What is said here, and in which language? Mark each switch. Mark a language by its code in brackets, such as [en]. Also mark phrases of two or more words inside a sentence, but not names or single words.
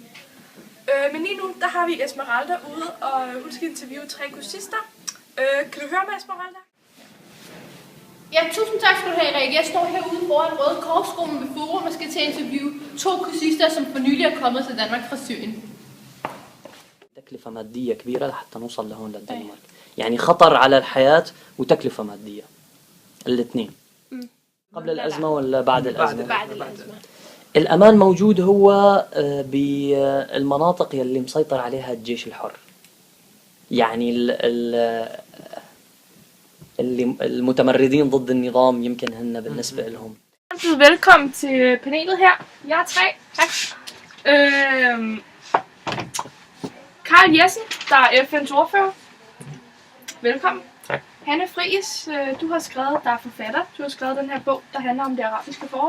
[da] Men lige nu der har vi Esmeralda ude, og hun skal interviewe 3 kursister. Kan du høre mig, Esmeralda? Ja, tusind tak skal du have, Erik. Jeg står herude foran Røde Korsskolen ved Forum og skal til at interviewe 2 kursister, som for nylig er kommet til Danmark fra Syrien. [ar] تكلفة مادية كبيرة لحتى نوصل لهون للدنمارك، يعني خطر على الحياة وتكلفة مادية الاثنين. قبل الأزمة ولا بعد الأزمة؟ بعد الأزمة. الأمان موجود هو بالمناطق يلي مسيطر عليها الجيش الحر، يعني اللي المتمردين ضد النظام يمكن هن بالنسبة لهم. [da] Velkommen til panelet her. Jeg er 3. Tak. Carl Jessen, der er FN's ordfører. Velkommen. Tak. Hanne Friis, du har skrevet, der er forfatter. Du har skrevet den her bog, der handler om det arabiske forår.